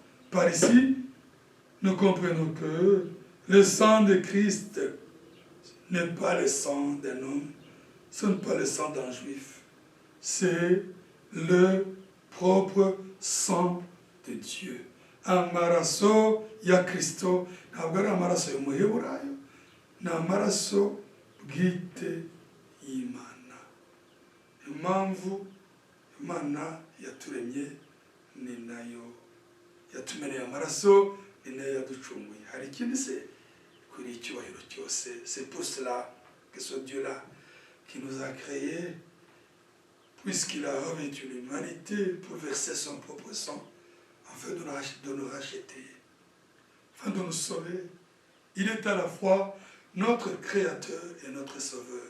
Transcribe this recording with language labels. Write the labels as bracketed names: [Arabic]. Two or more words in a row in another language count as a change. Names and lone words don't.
[French] Par ici, nous comprenons que le sang de Christ n'est pas le sang d'un homme, ce n'est pas le sang d'un juif, c'est le propre sang de Dieu. [Kinyarwanda] Amaraso ya Kristo ntabwo ari amaraso y'umuheburayo, ni amaraso bwite y'Imana. Impamvu Imana yaturemye ni nayo yatumeneye amaraso, ni nayo yaducunguye. Hari ikindi se kuri icyubahiro cyose. [French] C'est pour cela que ce Dieu-là qui nous a créés, puisqu'il a revêtu l'humanité pour verser son propre sang, afin de nous racheter, afin de nous sauver. Il est à la fois notre Créateur et notre Sauveur.